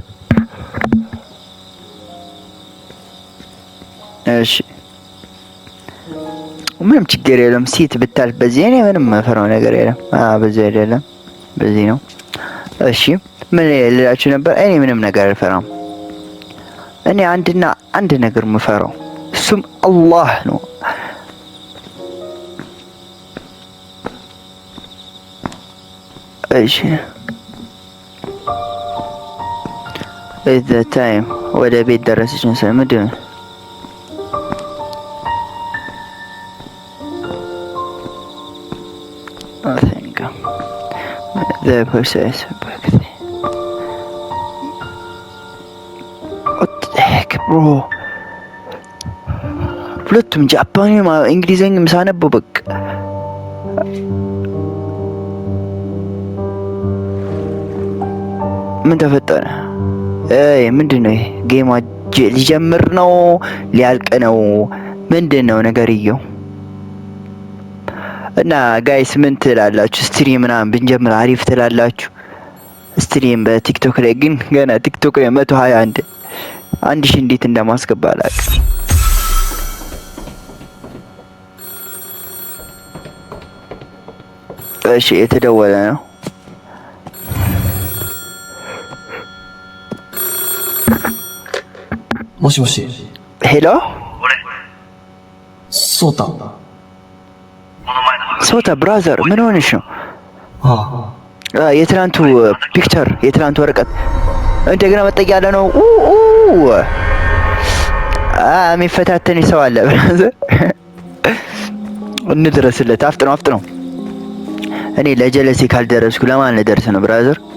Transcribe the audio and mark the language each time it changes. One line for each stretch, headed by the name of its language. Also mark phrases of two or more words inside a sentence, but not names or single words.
Amharic: እሺ ምንም ችግር የለም ሴት ብታልፍ በዚህ እኔ ምንም መፈራው ነገር የለም በዚህ አይደለም በዚህ ነው እሺ ምን ልላችሁ ነበር እኔ ምንም ነገር አልፈራም እኔ አንድና አንድ ነገር የምፈራው እሱም አላህ ነው እሺ
English: it's the time
Amharic: ወደ ቤት ደረሰች ነው ምንድን ነው
English: the process what the heck bro
Amharic: ሁለቱም ጃፓኒም እንግሊዘኛም ሳነበው በቃ ምን ተፈጠረ ምንድነው ጌም ሊጀምር ነው ሊያልቅ ነው ምንድነው ነገርየው እና ጋይስ ምን ትላላችሁ ስትሪም ምናምን ብንጀምር አሪፍ ትላላችሁ ስትሪም በቲክቶክ ላይ ግን ገና ቲክቶክ ላይ 121 አንድ ሺህ እንዴት እንደማስገባ አላውቅም እሺ የተደወለ ነው
Japanese: もしもし。
Amharic: ሄሎ ソータ。 ሶታ ብራዘር ምን ሆነሽ ነው የትናንቱ ፒክቸር የትናንቱ ወረቀት እንደገና መጠቂያ ነው የሚፈታተን ሰው አለ ብራዘር እንድረስለት አፍጥነው እኔ ለጀለሴ ካልደረስኩ ለማን ልደርስ ነው ብራዘር